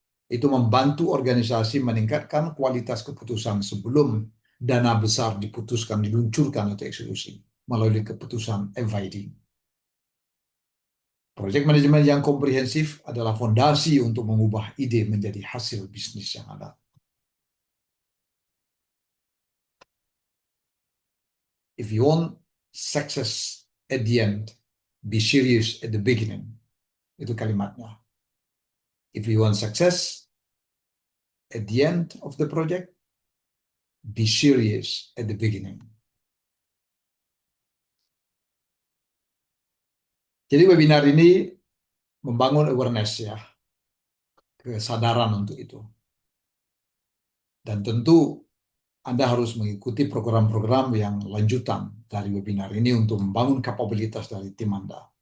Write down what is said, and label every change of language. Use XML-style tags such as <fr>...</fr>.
<id>Itu membantu organisasi meningkatkan kualitas keputusan sebelum dana besar diputuskan, diluncurkan atau eksekusi melalui keputusan FID. Project management yang komprehensif adalah fondasi untuk mengubah ide menjadi hasil bisnis yang ada.</id> <en>If you want success at the end, be serious at the beginning.</en> <id>Itu kalimatnya.</id> <en>If you want success at the end of the project, be serious at the beginning.</en> <id>Jadi webinar ini membangun awareness ya, kesadaran untuk itu. Dan tentu Anda harus mengikuti program-program yang lanjutan dari webinar ini untuk membangun kapabilitas dari tim Anda.</id>